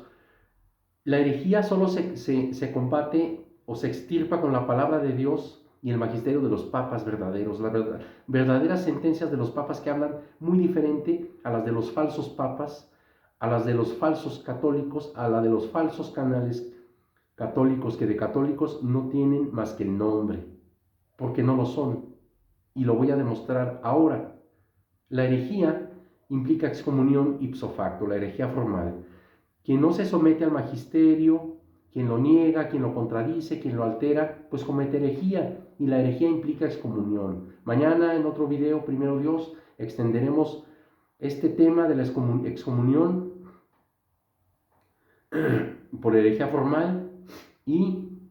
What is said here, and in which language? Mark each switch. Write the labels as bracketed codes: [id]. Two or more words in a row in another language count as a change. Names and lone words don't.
[es] La herejía solo se combate o se extirpa con la palabra de Dios y el magisterio de los papas verdaderos, las verdaderas sentencias de los papas que hablan muy diferente a las de los falsos papas, a las de los falsos católicos, a la de los falsos canales católicos que de católicos no tienen más que el nombre, porque no lo son. Y lo voy a demostrar ahora. La herejía implica excomunión [la] ipso facto, [es] la herejía formal. Quien no se somete al magisterio, quien lo niega, quien lo contradice, quien lo altera, pues comete herejía, y la herejía implica excomunión. Mañana en otro video, primero Dios, extenderemos este tema de la excomunión por herejía formal y